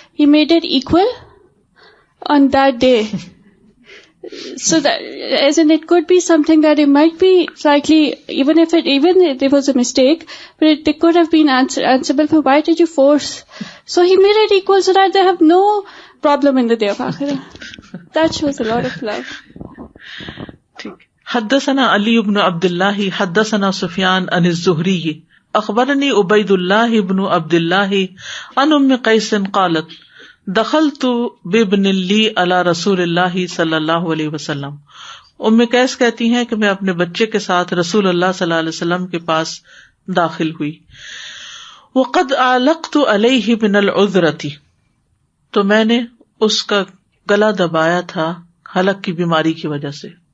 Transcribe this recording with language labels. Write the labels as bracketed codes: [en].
[en] He made it equal on that day. So that, as in, it could be something that it might be slightly, even if it was a mistake, but they could have been answerable for why did you force? So he made it equal so that they have no problem in the day of Akhirah. That shows a lot of love. [ar] حدثنا علي بن عبد الله حدثنا سفيان عن الزهري أخبرني عبيد الله بن عبد الله عن أم قيس قالت دخلت بابن لي على رسول الله صلی اللہ علیہ وسلم. [ur] ام قیس کہتی ہیں کہ میں اپنے بچے کے ساتھ رسول اللہ صلی اللہ علیہ وسلم کے پاس داخل ہوئی. [ar] وقد علقت علیہ من العذرة, [ur] تو میں نے اس کا گلا دبایا تھا حلق کی بیماری کی وجہ سے.